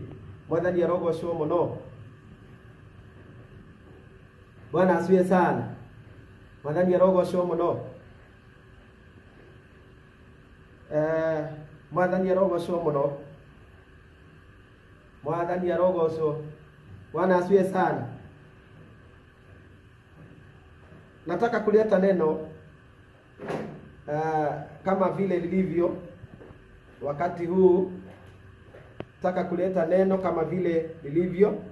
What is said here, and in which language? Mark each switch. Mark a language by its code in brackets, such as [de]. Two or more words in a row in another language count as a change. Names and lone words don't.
[ki] Mwathani arogocwo muno. [sw] Bwana asifiwe sana. [ki] Mwathani arogocwo muno. Mwathani arogocwo muno. Mwathani arogocwo. [sw] Bwana asifiwe sana. Nataka kuleta neno kama vile lilivyo wakati huu. Nataka kuleta neno kama vile lilivyo.